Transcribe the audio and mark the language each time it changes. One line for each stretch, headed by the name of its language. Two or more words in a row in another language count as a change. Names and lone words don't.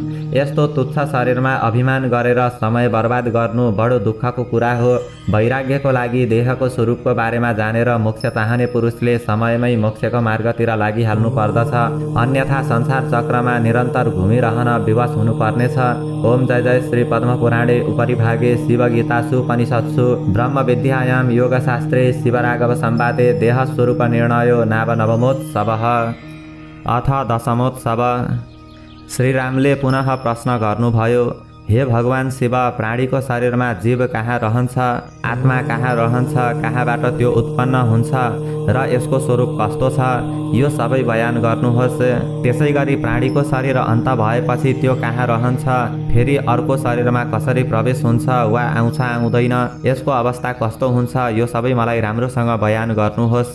Nepali: यस्तो तुच्छ शरीरमा अभिमान गरेर समय बर्बाद गर्नु बडो दुःखको कुरा हो। वैराग्यको लागि देहको स्वरूपको बारेमा जानेर मोक्ष चाहने पुरुषले समयमै मोक्षको मार्गतिर लागिहाल्नु पर्दछ। अन्यथा संसार चक्रमा निरन्तर घुमिरहन विवश हुनुपर्नेछ।
Sanskrit: ओम जय जय श्री पद्मपुराणे उपरिभागे शिवगीतासु उपनिषत्सु ब्रह्मविद्यायां योगशास्त्रे शिवराघव संवादे देहस्वरूप निर्णयो नाम नवमोत्सवः। अथ दशमोत्सव।
Nepali: श्रीरामले पुनः प्रश्न गर्नुभयो, हे भगवान शिव, प्राणीको शरीरमा जीव कहाँ रहन्छ, आत्मा कहाँ रहन्छ, कहाँबाट त्यो उत्पन्न हुन्छ र यसको स्वरूप कस्तो छ, यो सबै बयान गर्नुहोस्। त्यसै गरी प्राणीको शरीर अन्त भएपछि त्यो कहाँ रहन्छ, फेरि अर्को शरीरमा कसरी प्रवेश हुन्छ वा आउँछ आउँदैन, यसको अवस्था कस्तो हुन्छ, यो सबै मलाई राम्रोसँग बयान गर्नुहोस्।